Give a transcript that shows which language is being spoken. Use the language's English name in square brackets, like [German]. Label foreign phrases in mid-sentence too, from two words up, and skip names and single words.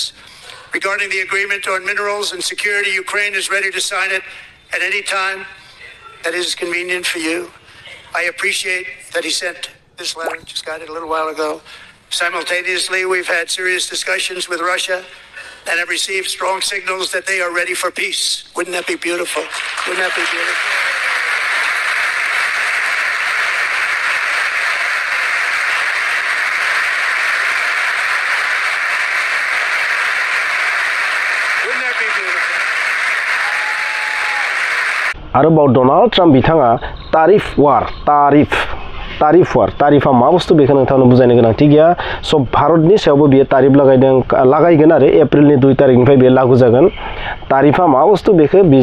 [English] Regarding the agreement on minerals and security, Ukraine is ready to sign it at any time that is convenient for you. I appreciate that he sent this letter, just got it a little while ago. Simultaneously, we've had serious discussions with Russia and have received strong signals that they are ready for peace. Wouldn't that be beautiful? Wouldn't that be beautiful? [Bodo] आरोबाव डनाल्ड ट्राम्प बिथाङा तारिफा मा बुस्थु बेखौ नोंथांनो बुजायनो गोनांथि गैया स' भारतनि सायावबो बियो तारिफ लागायगोन आरो एप्रिलनि 2 तारिखनिफ्राय बेयो लागु जागोन तारिफा मा बुस्थु बेखौ